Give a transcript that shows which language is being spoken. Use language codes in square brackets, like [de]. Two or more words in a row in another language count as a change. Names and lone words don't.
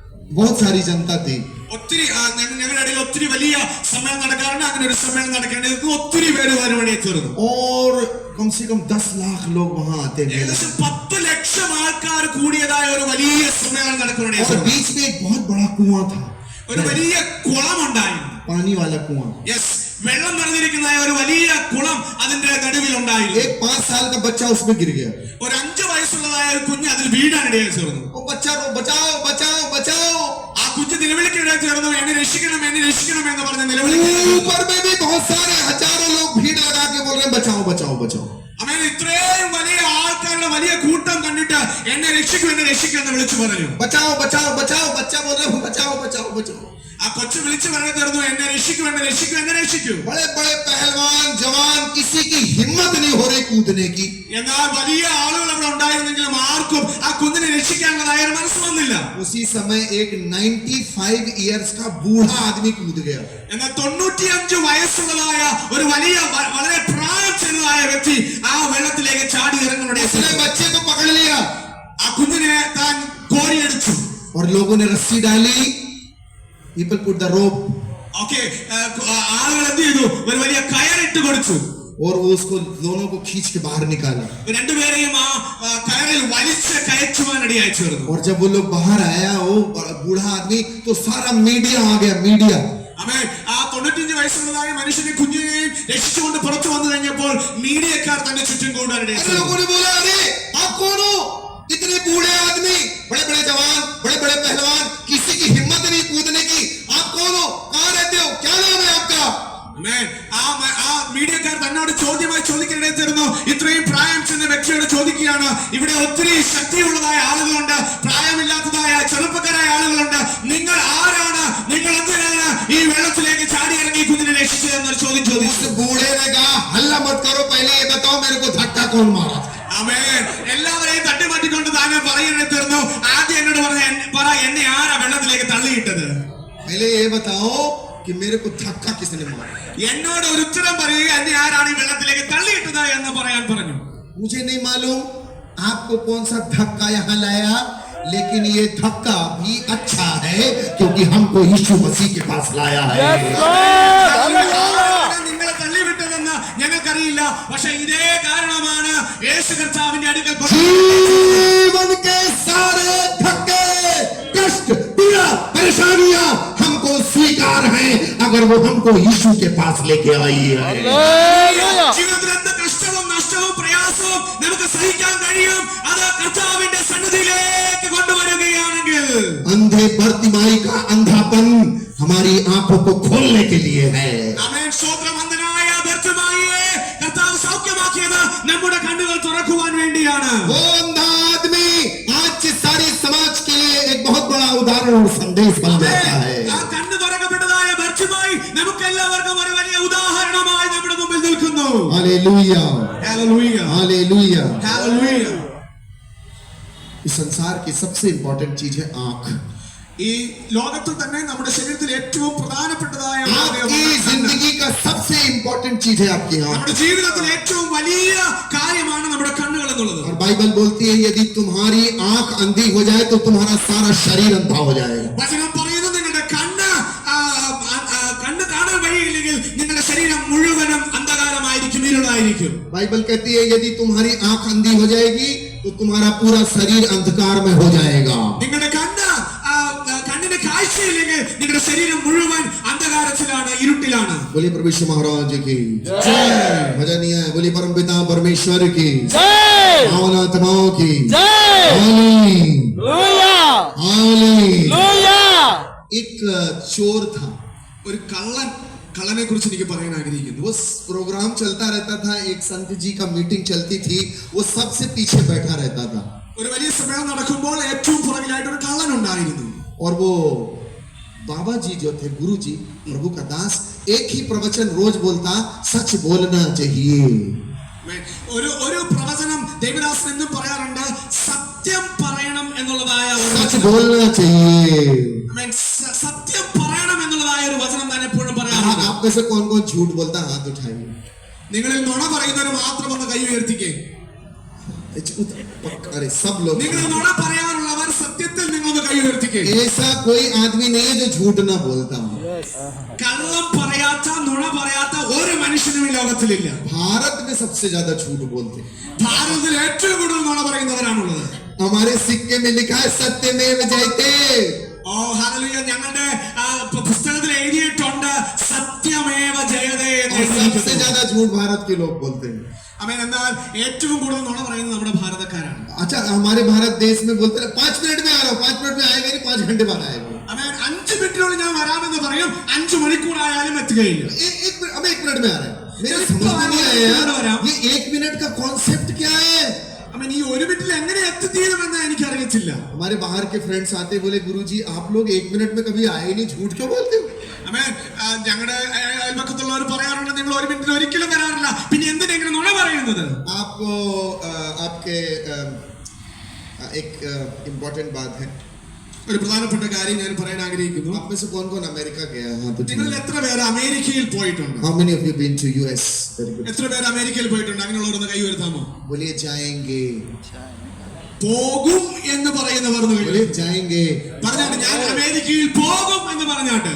[hi] बहुत सारी जनता थी [ml] ഒത്തിരി ഞങ്ങളുടെ ഇടയിൽ ഒത്തിരി വലിയ സമ്മേളനം നടക്കാറുണ്ട്. അങ്ങനെ ഒരു സമ്മേളനം നടക്കേണ്ടത് ഒത്തിരി പേര് വരുവാനേ ചേർന്നു. [hi] और कम से कम 10 लाख लोग वहां आते हैं. [ml] ഏകദേശം 10 ലക്ഷം ആൾക്കാർ കൂടിയതായ ഒരു വലിയ സമ്മേളനം നടക്കുവാനേ [hi] और [ml] ചേർന്നു. [hi] बीच में एक बहुत बड़ा कुआं था, [ml] ഒരു വലിയ കുളം ഉണ്ടായിരുന്നു. [hi] पानी वाला कुआं. [ml] യെസ്, വെള്ളം നിറഞ്ഞിരിക്കുന്ന ഒരു വലിയ കുളം അതിന്റെ നടുവിൽ ഉണ്ടായിരുന്നു. [hi] एक 5 साल का बच्चा उसमें गिर गया. [ml] ഒരു 5 വയസ്സുള്ളതായ ഒരു കുഞ്ഞ് അതിൽ വീഴാനിടയായി ചേർന്നു. वो बच्चा रो बचाओ बचाओ बचाओ. ആ കുഞ്ഞ് നിലവിളിക്കിടയിൽ ചേർന്നു. എന്നെ രക്ഷിക്കണം എന്ന് പറഞ്ഞ് നിലവിളിക്കുന്നു. [hi] ऊपर में भी बहुत सारे हजारों लोग भीड़ लगा के बोल रहे हैं बचाओ बचाओ बचाओ. [ml] അങ്ങനെ ഇത്രയും വലിയ ആൾക്കാരുടെ വലിയ കൂട്ടം കണ്ടിട്ട് എന്നെ രക്ഷിക്കൂ എന്ന് വിളിച്ചു പറഞ്ഞു. [hi] बचाओ बचाओ बचाओ. बच्चा बोल रहे हैं बचाओ बचाओ बचाओ. [ml] ആ കൊച്ചു വിളിച്ചു പറഞ്ഞു തീർന്നു, എന്നെ രക്ഷിക്കൂ. [hi] बड़े बड़े पहलवान जवान किसी की हिम्मत नहीं हो रही कूदने की. [ml] എന്നാൽ വലിയ ആളുകൾ അവിടെ ഉണ്ടായിരുന്നെങ്കിലും ആർക്കും ആ കുഞ്ഞിനെ രക്ഷിക്കാനുള്ളതായ ഒരു മനസ്സ് വന്നില്ല. [hi] उसी समय एक 95 इयर्स का बूढ़ा आदमी कूद गया. [ml] എന്നാൽ 95 വയസ്സുള്ളതായ ഒരു വലിയ വളരെ പ്രായം ചെന്നതായ വ്യക്തി ആ വെള്ളത്തിലേക്ക് ചാടി ഇറങ്ങുന്നതിനെ [hi] उसने बच्चे को पकड़ लिया [ml] ആ കുഞ്ഞിനെ താൻ കോരിയെടുത്തു. [hi] और लोगों ने रस्सी डाली. [en] People put the rope [ml] ഓക്കെ, ആളുകൾ എന്ത് ചെയ്തു? ഒരു വലിയ കയറിട്ട് കൊടുത്തു. [hi] और वो उसको दोनों को खींच के बाहर निकाला. [ml] രണ്ടുപേരെയും ആ കയറിൽ വലിച്ച് കയറ്റുവാനിടയായി ചേർന്നു. [hi] और जब वो लोग बाहर आया वो बूढ़ा आदमी तो सारा मीडिया आ गया. मीडिया [ml] അവൻ ആ 95 വയസ്സുള്ളതായ മനുഷ്യനെ കുഞ്ഞിനെയും രക്ഷിച്ചുകൊണ്ട് പുറത്തു വന്നു കഴിഞ്ഞപ്പോൾ മീഡിയക്കാർ തന്നെ ചുറ്റും കൂടാനിടയായി. [hi] लोगों ने बोला अरे आप कौन हो? इतने बूढ़े आदमी, बड़े बड़े जवान, बड़े बड़े पहलवान, किसी की हिम्मत नहीं कूदने की. आप कौन हो? कहाँ रहते हो? क्या नाम है आपका? [ml] ആ മീഡിയക്കാർ തന്നോട് ചോദ്യമായി ചോദിക്കേണ്ടി തരുന്നു. ഇത്രയും പ്രായം ചെന്ന വ്യക്തിയോട് ചോദിക്കുകയാണ്, ഇവിടെ ഒത്തിരി ശക്തിയുള്ളതായ ആളുകളുണ്ട്, പ്രായമില്ലാത്തതായ ചെറുപ്പക്കാരായ ആളുകളുണ്ട്, നിങ്ങൾ ആരാണ്? നിങ്ങൾ എന്തിനാണ് ഈ വെള്ളത്തിലേക്ക് ചാടി ഇറങ്ങി കുഞ്ഞിനെ രക്ഷിച്ചതെന്നൊരു ചോദ്യം ചോദിച്ചു. [hi] बूढ़े ने कहा हल्ला मत करो, पहले ये बताओ मेरे को धक्का कौन मारा था? [ml] ആമേൻ. എല്ലാവരെയും തട്ടിമാറ്റിക്കൊണ്ട് താനെ പറയേണ്ടി തീർന്നു. ആദ്യം എന്നോട് പറ, എന്നെ ആരാ വെള്ളത്തിലേക്ക് തള്ളിയിട്ടത്? [hi] पहले ये बताओ कि मेरे को धक्का किसने मारा? [ml] എന്നോട് ഒരു ഉത്തരം പറയുക, എന്നെ ആരാണ് ഈ വെള്ളത്തിലേക്ക് തള്ളിയിട്ടത് എന്ന് പറയാൻ പറഞ്ഞു. [hi] मुझे नहीं मालूम आपको कौन सा धक्का यहाँ लाया, लेकिन ये धक्का भी अच्छा है क्योंकि हमको यीशु मसीह के पास लाया है. [ml] നിങ്ങളെ തള്ളിവിട്ടതെന്ന് ഞങ്ങൾക്കറിയില്ല, പക്ഷെ ഇതേ കാരണമാണ് യേശു കർത്താവിന്റെ അടുക്കൽ [hi] जीवन के सारे धक्के कष्ट पीड़ा परेशानियां हमको स्वीकार हैं अगर वो हमको यीशु के पास लेके आई है. [ml] ജീവിതത്തിൽ എന്ത് കഷ്ടവും നഷ്ടവും പ്രയാസവും നമുക്ക് സഹിക്കാൻ കഴിയും, അത് കർത്താവിന്റെ സന്നിധിയിലേക്ക് കൊണ്ടുവരികയാണെങ്കിൽ. [hi] अंधे बर्तिमाई का अंधापन हमारी आंखों को खोलने के लिए है. [ml] ആമേൻ. സ്തോത്രം. അന്ധനായ ബർത്തിമായിയെ കർത്താവ് സൗഖ്യമാക്കിയത് നമ്മുടെ കണ്ണുകൾ തുറക്കുവാൻ വേണ്ടിയാണ്. [hi] वो अंधा आदमी आज सारे समाज के लिए एक बहुत बड़ा उदाहरण और संदेश बन जाता है. [ml] ആ കണ്ണ് തുറക്കപ്പെട്ടതായ ബർത്തിമായി നമുക്ക് എല്ലാവർക്കും ഒരു വലിയ ഉദാഹരണമായി നമ്മുടെ മുമ്പിൽ നിൽക്കുന്നു. [hi] हालेलुया [ml] ഹല്ലേലൂയ, [hi] हालेलुया. [ml] ഹല്ലേലൂയ. [hi] इस संसार की सबसे इंपॉर्टेंट चीज है आंख. [ml] ഈ ലോകത്തിൽ തന്നെ നമ്മുടെ ശരീരത്തിൽ ഏറ്റവും പ്രധാനപ്പെട്ടതായ [hi] आपकी जिंदगी का सबसे इंपॉर्टेंट चीज है आपकी आंख. [ml] നമ്മുടെ ജീവിതത്തിൽ ഏറ്റവും വലിയ കാര്യമാണ് നമ്മുടെ കണ്ണുകൾ എന്നുള്ളത്. [hi] और बाइबल बोलती है यदि तुम्हारी आंख अंधी हो जाए तो तुम्हारा सारा शरीर अंधा हो जाएगा. [ml] വചനം പറയുന്നു, നിങ്ങളുടെ കണ്ണ് കാണാൻ വഴിയില്ലെങ്കിൽ നിങ്ങളുടെ ശരീരം മുഴുവനും അന്ധകാരമായിരിക്കും, ഇരുളായിരിക്കും. [hi] बाइबल कहती है यदि तुम्हारी आंख अंधी हो जाएगी तो तुम्हारा पूरा शरीर अंधकार में हो जाएगा. [ml] നിങ്ങളുടെ കണ്ണിന് കാഴ്ചയില്ലെങ്കിൽ നിങ്ങളുടെ ശരീരം മുഴുവൻ അന്ധകാരത്തിലാണ്, ഇരുട്ടിലാണ്. [hi] बोलिए प्रभु यीशु महाराज की जय. मजा नहीं आया? बोलिए परम पिता परमेश्वर की जय. आत्माओं की जय. हालेलुया हालेलुया. एक चोर था. [ml] ഒരു കള്ളനെ കുറിച്ച് എനിക്ക് പറയാൻ ആഗ്രഹിക്കുന്നു. [hi] वो प्रोग्राम चलता रहता था, एक संत जी का मीटिंग चलती थी, वो सबसे पीछे बैठा रहता था. [ml] ഒരു വലിയ സമ്മേളനം നടക്കുമ്പോൾ ഏറ്റവും പുറകിലായിട്ട് ഒരു കള്ളൻ ഉണ്ടായിരുന്നു. [hi] और वो बाबा जी जो थे, गुरु जी, प्रभु का दास, एक ही प्रवचन रोज बोलता, सच बोलना चाहिए. [ml] ഒരു പ്രവചനം ദേവദാസൻ എന്നും പറയാറുണ്ട്, സത്യം പറയണം എന്നുള്ളതായ [hi] सच बोलना चाहिए. [ml] സത്യം പറയണം എന്നുള്ളതായ ഒരു വചനം താൻ എപ്പോഴും പറയാറുണ്ട്. [hi] आप में से कौन कौन झूठ बोलता है? हाथ उठाइए. [ml] നിങ്ങളിൽ നുണ പറയുന്നവർ മാത്രം ഒന്ന് കൈ ഉയർത്തിക്കേ. [hi] पक्का अरे सब लोग [ml] നിങ്ങൾ നുണ പറയാറുള്ളവർ സത്യത്തിൽ നിങ്ങളൊന്ന് കൈ ഉയർത്തിക്കേ. [hi] ऐसा कोई आदमी नहीं है जो झूठ ना बोलता हो. [ml] കള്ളം പറയാത്ത നുണ പറയാത്ത ഒരു മനുഷ്യനും ഈ ലോകത്തിലില്ല. [hi] भारत में सबसे ज्यादा झूठ बोलते हैं. [ml] ഭാരതത്തിൽ ഏറ്റവും കൂടുതൽ നുണ പറയുന്നവരാണുള്ളത്. [hi] हमारे सिक्के में लिखा है [sa] सत्यमेव जयते. [ml] ഓ ഹല്ലേലൂയ. ഞങ്ങളുടെ പുസ്തകത്തിൽ എഴുതിയിട്ടുണ്ട് [sa] सत्यमेव जयते [ml] എന്ന് [hi] और सबसे [ml] എഴുതിയിട്ടുണ്ട്. [hi] ज्यादा झूठ भारत के लोग बोलते हैं. [ml] ആമേൻ. എന്നാൽ ഏറ്റവും കൂടുതൽ നുണ പറയുന്നത് നമ്മുടെ ഭാരതക്കാരാണ്. [hi] अच्छा हमारे भारत देश में बोलते हैं 5 मिनट में आ रहा हूँ, 5 मिनट में आएगा नहीं, 5 घंटे बाद आएगा. [ml] ആമേൻ. 5 മിനിറ്റിനുള്ളിൽ ഞാൻ വരാമെന്ന് പറയും, 5 മണിക്കൂറായാലും എത്തുകയില്ല. [hi] हम 1 मिनट में आ रहे हैं. मेरे समझ में नहीं आया ये 1 मिनट का कॉन्सेप्ट क्या है. [ml] ആമേൻ. ഈ 1 മിനിറ്റിൽ എങ്ങനെ എത്തിത്തീരുമെന്ന് എനിക്ക് അറിയത്തില്ല. [hi] हमारे बाहर के फ्रेंड्स आते बोले गुरुजी आप लोग 1 मिनट में कभी आए नहीं, झूठ क्यों बोलते हो. [ml] ആമേൻ. ഞങ്ങളുടെ അയൽപക്കത്തുള്ളവർ പറയാറുണ്ട് നിങ്ങൾ 1 മിനിറ്റിൽ ഒരിക്കലും വരാറില്ല, പിന്നെ എന്തിനെങ്കിലും നുണ പറയുന്നത്. [hi] आपको आपके एक इम्पोर्टेंट बात है. [ml] ഒരു പ്രധാനപ്പെട്ട കാര്യം ഞാൻ പറയാൻ ആഗ്രഹിക്കുന്നു. [hi] आप में से कौन कौन अमेरिका गया है. हाँ तो [ml] നിങ്ങൾ എത്ര പേര് അമേരിക്കയിൽ പോയിട്ടുണ്ട്? [en] How many of you been to US. Very good. [ml] എത്ര പേര് അമേരിക്കയിൽ പോയിട്ടുണ്ട്? അങ്ങനെയുള്ളവരൊന്ന് കൈ ഉയർത്താമോ? [hi] बोलिए जाएंगे. [ml] പോകും എന്ന് പറയുന്നവർ [hi] बोलिए जाएंगे. [ml] പറഞ്ഞാട്ട് ഞാൻ അമേരിക്കയിൽ പോകും എന്ന് പറഞ്ഞാട്ട്.